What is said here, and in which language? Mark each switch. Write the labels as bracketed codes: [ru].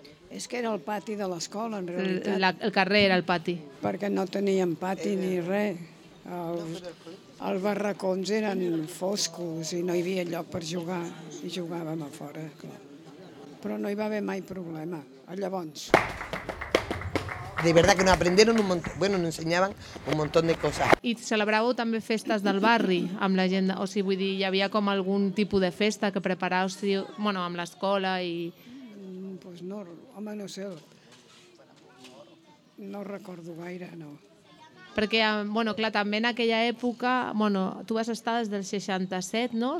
[ca] És que era el pati de l'escola, en realitat. El carrer era el pati. Perquè no teníem pati ni res. Els barracons eren foscos i no hi havia lloc per jugar, i jugàvem a fora, clar. Però no hi va haver mai problema, llavors. [es] De verdad que nos aprendieron un montón, bueno, nos enseñaban un montón de cosas. [ca] I celebràveu també festes del barri amb la gent, o sigui, vull dir, hi havia com algun tipus de festa que preparàveu, bueno, amb l'escola i... Pues no, home, no sé, no recordo gaire, no. Perquè, bueno, clar, també en aquella època, bueno, tu vas estar des del 67, no?